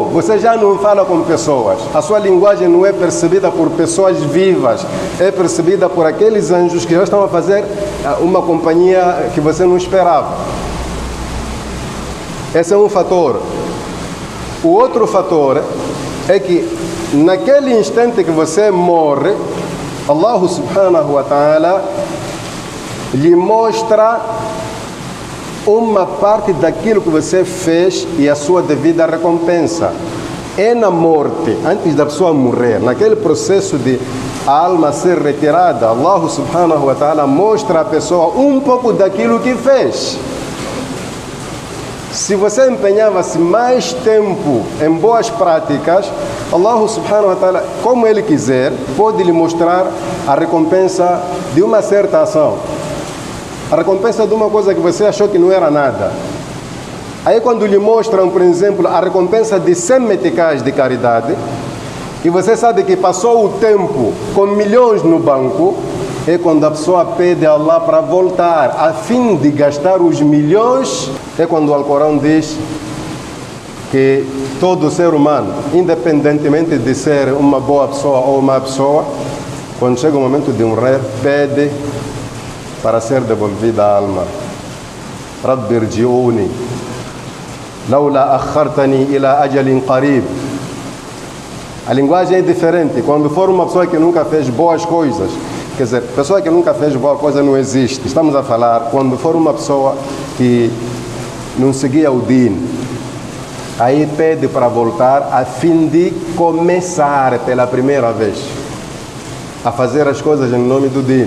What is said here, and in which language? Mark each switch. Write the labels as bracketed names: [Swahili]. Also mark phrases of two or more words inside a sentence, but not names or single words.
[Portuguese] Você já não fala com pessoas. A sua linguagem não é percebida por pessoas vivas, é percebida por aqueles anjos que já estão a fazer uma companhia que você não esperava. Esse é um fator. O outro fator é que naquele instante que você morre, [Arabic] الله سبحانه وتعالى [Portuguese] lhe mostra uma parte daquilo que você fez e a sua devida recompensa. É na morte, antes da pessoa morrer, naquele processo de a alma ser retirada, [Arabic] الله سبحانه وتعالى [Portuguese] mostra à pessoa um pouco daquilo que fez. Se você empenhava-se mais tempo em boas práticas, [Arabic] الله سبحانه وتعالى, [Portuguese] como Ele quiser, pode lhe mostrar a recompensa de uma certa ação. A recompensa de uma coisa que você achou que não era nada. Aí quando lhe mostram, por exemplo, a recompensa de 100 meticais de caridade, e você sabe que passou o tempo com milhões no banco, é quando a pessoa pede a Allah para voltar, a fim de gastar os milhões. É quando o Alcorão diz que todo ser humano, independentemente de ser uma boa pessoa ou uma pessoa, quando chega o momento de morrer, pede para ser devolvida a alma. [Arabic] رب ارجعون لولا أخرتني إلى أجل قريب. [Portuguese] A linguagem é diferente. Quando for uma pessoa que nunca fez boas coisas, quer dizer, pessoa que nunca fez boa coisa não existe. Estamos a falar quando for uma pessoa que não seguia o din, aí pede para voltar a fim de começar pela primeira vez a fazer as coisas em nome do din.